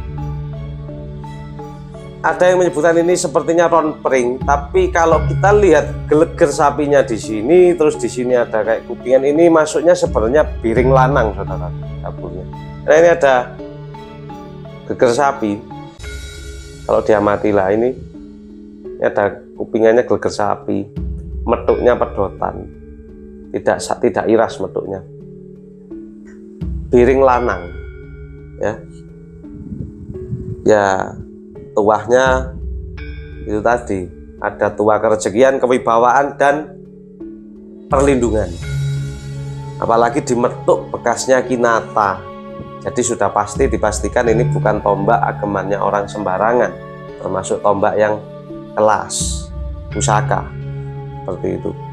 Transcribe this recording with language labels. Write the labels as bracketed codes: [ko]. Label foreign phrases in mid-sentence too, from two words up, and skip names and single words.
[id] Ada yang menyebutkan ini sepertinya ronpring, tapi kalau kita lihat geleger sapinya di sini, terus di sini ada kayak kupingan, ini masuknya sebenarnya biring lanang, saudara, dapurnya. Nah, ini ada geger sapi. Kalau diamati lah, ini ada kupingannya geger sapi, metuknya pedotan, tidak iras metuknya, biring lanang ya. Tuahnya itu tadi ada tuah kerejekian, kewibawaan, dan perlindungan. Apalagi di metuk bekasnya kinata, jadi sudah pasti dipastikan ini bukan tombak agemannya orang sembarangan, termasuk tombak yang kelas pusaka seperti itu.